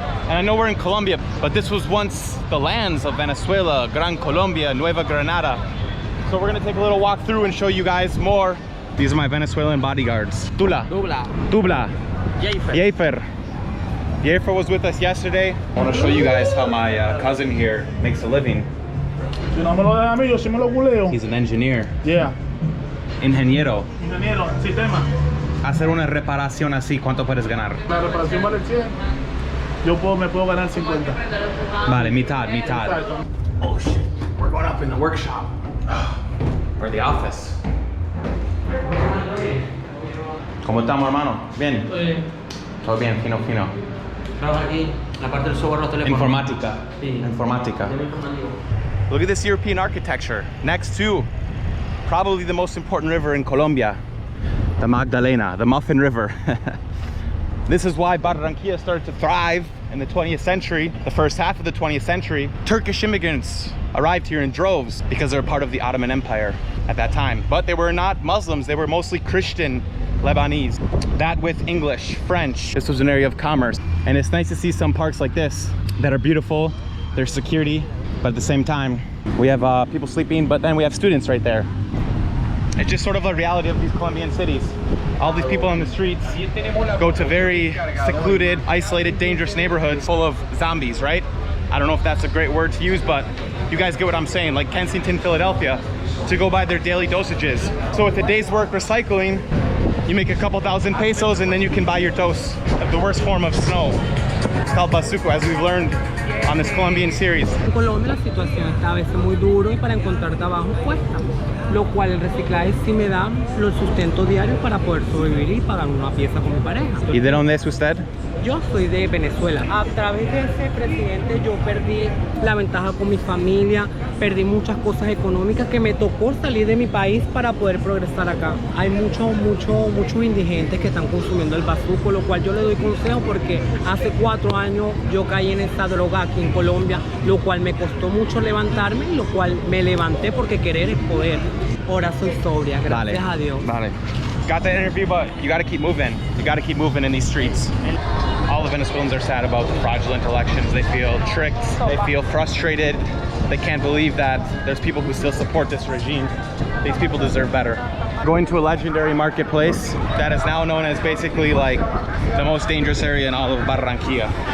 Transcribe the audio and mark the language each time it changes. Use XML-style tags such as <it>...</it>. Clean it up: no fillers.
<en>And I know we're in Colombia, but this was once the lands of Venezuela, Gran Colombia, Nueva Granada. So we're gonna take a little walk through and show you guys more. These are my Venezuelan bodyguards. Tula. Tubla. Yefer. Yefer was with us yesterday. I wanna show you guys how my cousin here makes a living.</en> <es>Si no me lo deja a mí, yo sí me lo culeo.</es> <en>He's an engineer. Yeah.</en> <es>Ingeniero. Ingeniero, sistema. Hacer una reparación así, ¿cuánto puedes ganar? La reparación vale 100. Me puedo ganar 50. Vale, mitad.</es> <en>Oh shit, we're going up in the workshop. Or the office.</en> <es>¿Cómo estamos, hermano? Bien. Todo bien, fino. Trabajo aquí, la parte del software, los teléfonos. Informática. Sí. Informática.</es> <en>Look at this European architecture next to probably the most important river in Colombia, the Magdalena, the Muffin River. This is why Barranquilla started to thrive in the 20th century, the first half of the 20th century. Turkish immigrants arrived here in droves because they were part of the Ottoman Empire at that time. But they were not Muslims, they were mostly Christian Lebanese. That with English, French. This was an area of commerce. And it's nice to see some parks like this that are beautiful. There's security, but at the same time, we have people sleeping, but then we have students right there. It's just sort of a reality of these Colombian cities. All these people on the streets go to very secluded, isolated, dangerous neighborhoods full of zombies, right? I don't know if that's a great word to use, but you guys get what I'm saying, like Kensington, Philadelphia, to go buy their daily dosages. So with a day's work recycling, you make a couple thousand pesos and then you can buy your dose of the worst form of snow. It's called bazuco, as we've learned on this Colombian series.</en> <es>En Colombia la situación está a veces muy duro y para encontrar trabajo cuesta, lo cual el reciclaje sí me da los sustentos diarios para poder sobrevivir y pagar una pieza con mi pareja. ¿Y de dónde es usted? yo soy de Venezuela. A través de ese presidente yo perdí la ventaja con mi familia, perdí muchas cosas económicas que me tocó salir de mi país para poder progresar acá. Hay muchos indigentes que están consumiendo el bazuco, lo cual yo le doy consejo porque hace 4 años yo caí en esta droga aquí en Colombia, lo cual me costó mucho levantarme y lo cual me levanté porque querer es poder. Ahora soy sobria, gracias a Dios. Vale.</es> <en>Got the interview, but you got to keep moving. You got to keep moving in these streets. All the Venezuelans are sad about the fraudulent elections. They feel tricked. They feel frustrated. They can't believe that there's people who still support this regime. These people deserve better. Going to a legendary marketplace that is now known as basically like the most dangerous area in all of Barranquilla.</en>